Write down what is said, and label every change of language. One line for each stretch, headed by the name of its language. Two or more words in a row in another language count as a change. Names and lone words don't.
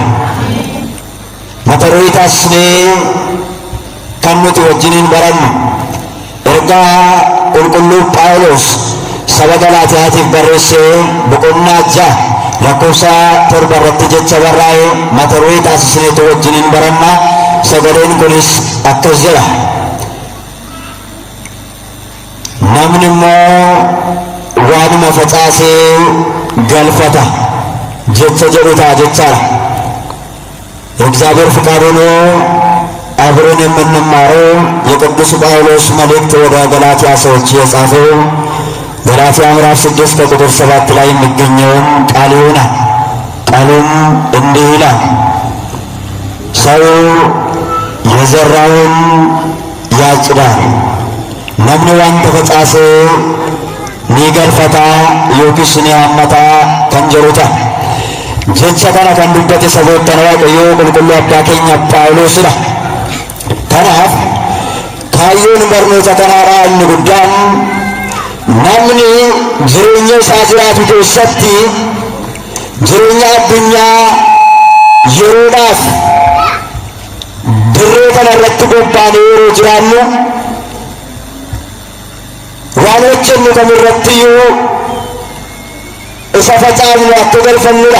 Oromo: Mata duree taasisnee kan nuti wajjiniin barannu ergaa qulqulluu Phaawulos saba Galaatiyaatiif barreessee boqonnaa 6 lakkoofsa 7 irratti jecha barraa'e mata duree taasisneetu wajjiniin barannaa. Sagaleen kunis akkas jedha: namni immoo waanuma facaasee galfata jecha jedhu ta'a jechaadha።
Amharic: የእግዚአብሔር ፍቃድ ሆኖ አብረን የምንማረው የቅዱስ ጳውሎስ መልእክት ወደ ገላትያ ሰዎች የጻፈው ገላትያ ምዕራፍ 6 ከቁጥር 7 ላይ የሚገኘውን ቃል ይሆናል። ቃሉም እንዲህ ይላል: ሰው የዘራውን ያጭዳል።
Oromo: namni wanta facaase ni galfata yookiis ni hammata kan jedhu ta'a. Jecha kana kan dubbate saboottan waaqayyoo qulqulluu abbaa keenya Phaawulosidha. Kanaaf kaayyoon barnoota kanaadhaa inni guddaan namni jireenya isaa jiraatu keessatti jireenya addunyaa yeroodhaaf dirree kana irratti bobbaanee yeroo jiraannu waan hojjennu kamirrattiyyuu isa facaafnu akka galfannudha.